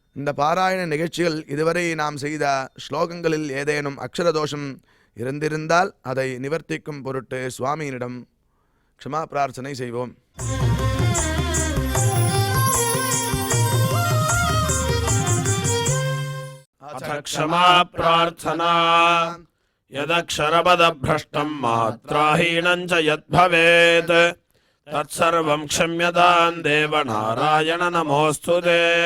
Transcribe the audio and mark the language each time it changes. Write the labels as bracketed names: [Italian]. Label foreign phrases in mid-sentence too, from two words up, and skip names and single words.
[Tamil] பாராயண நிகழ்ச்சிகள் இதுவரை நாம் செய்த ஸ்லோகங்களில் ஏதேனும் அக்ஷர தோஷம் இருந்திருந்தால் அதை நிவர்த்திக்கும் பொருட்டு சுவாமியினிடம் க்ஷமா பிரார்த்தனை செய்வோம். [Sanskrit] अथ क्षमा प्रार्थना यदक्षरपदभ्रष्टं मात्राहीनं च यद्भवेत् तत्सर्वं क्षम्यतां देव नारायण नमोऽस्तु ते.